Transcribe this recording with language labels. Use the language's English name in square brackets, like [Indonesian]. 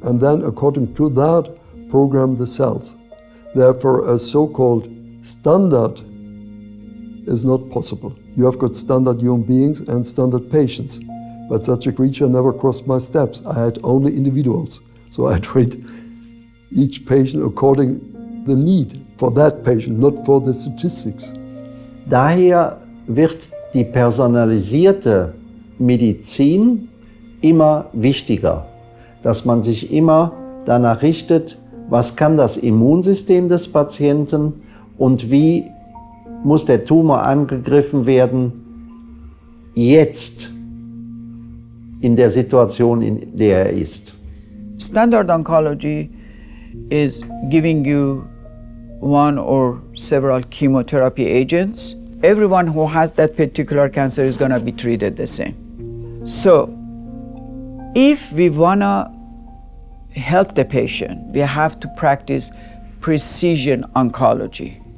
[English] And then, according to that, program the cells. Therefore, a so-called standard is not possible. You have got standard human beings and standard patients, but such a creature never crossed my steps. I had only individuals, so I treat each patient according the need for that patient, not for the statistics. [German] Daher wird die personalisierte Medizin immer wichtiger, dass man sich immer danach richtet, was kann das Immunsystem des Patienten und wie muss der Tumor angegriffen werden, jetzt in der Situation, in der er ist. [English] Standard oncology is giving you one or several chemotherapy agents. Everyone who has that particular cancer is going to be treated the same. So, if we want to help the patient, we have to practice precision oncology.